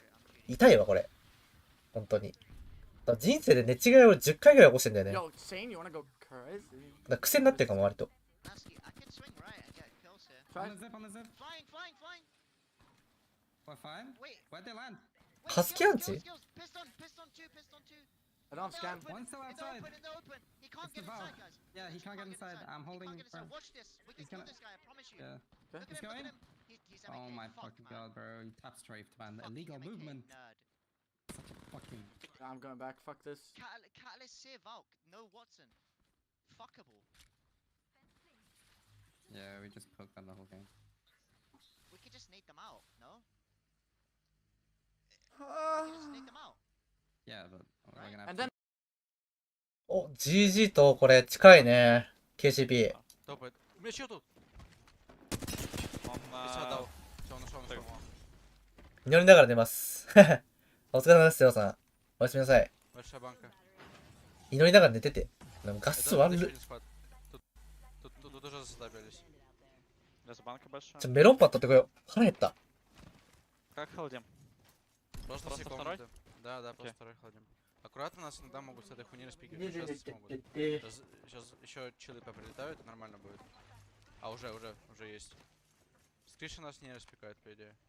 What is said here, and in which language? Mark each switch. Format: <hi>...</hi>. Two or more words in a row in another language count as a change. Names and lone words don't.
<ja>痛いわ、これ。本当に。人生で寝違いを10回ぐらい起こしてんだよね。だから癖になってるかも、割と。ハスキアンチ</ja> <en>I don't scan. One's still outside. It's the valve. Yeah, he can't get inside. I'm holding. He's gonna. Yeah. He's going. Oh my fucking god, bro! You tap strafed, man. Illegal movement. Such a fucking. I'm going back. Fuck this. Catalyst, Sear, Valk, no Watson. Fuckable. Yeah, we just cooked on the whole game. We could just nade them out, no? We could just nade them out. Yeah, but we're gonna have to.</en> <ja>お、GG とこれ近いね。KCP。祈りながら寝ます。お疲れ様です、ようさん。おやすみなさい。祈りながら寝てて。ガス悪い。メロンパン取ってこよう。腹減った。</ja> <ru>Да, просто второй холодим. Аккуратно, нас иногда могут с этой хуйни распикивать. Сейчас смогут. Сейчас еще чилы поприлетают, и нормально будет. А уже есть. С крыши нас не распикают, по идее.</ru>